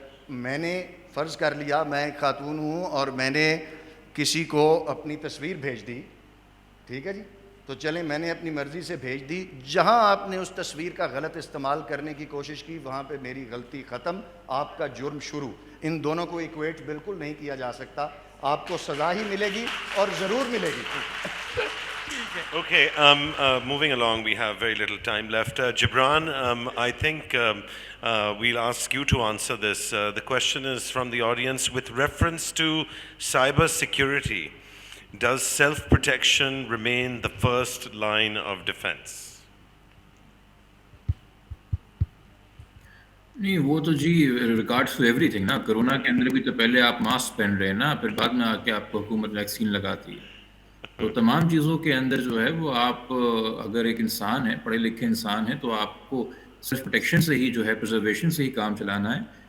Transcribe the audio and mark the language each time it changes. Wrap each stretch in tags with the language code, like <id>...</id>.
<hi>मैंने फ़र्ज़ कर लिया मैं एक खातून हूँ और मैंने किसी को अपनी तस्वीर भेज दी, ठीक है जी, तो चलें मैंने अपनी मर्ज़ी से भेज दी। जहाँ आपने उस तस्वीर का गलत इस्तेमाल करने की कोशिश की वहाँ पे मेरी गलती ख़त्म, आपका जुर्म शुरू। इन दोनों को इक्वेट बिल्कुल नहीं किया जा सकता। आपको सज़ा ही मिलेगी और ज़रूर मिलेगी।</hi> <en>Okay, moving along, we have very little time left. Jibran, I think we'll ask you to answer this. The question is from the audience with reference to cyber security. Does self-protection remain the first line of defense?</en> <hi>नहीं, वो तो जी</hi> <en>regards to everything</en> <hi>ना। Corona के अंदर भी तो पहले आप मास्क पहन रहे हैं ना, फिर बाद में आके आपको हुकूमत वैक्सीन लगाती है। तो तमाम चीज़ों के अंदर जो है वो आप अगर एक इंसान है, पढ़े लिखे इंसान है, तो आपको सेल्फ प्रोटेक्शन से ही जो है, प्रिजर्वेशन से ही काम चलाना है।</hi>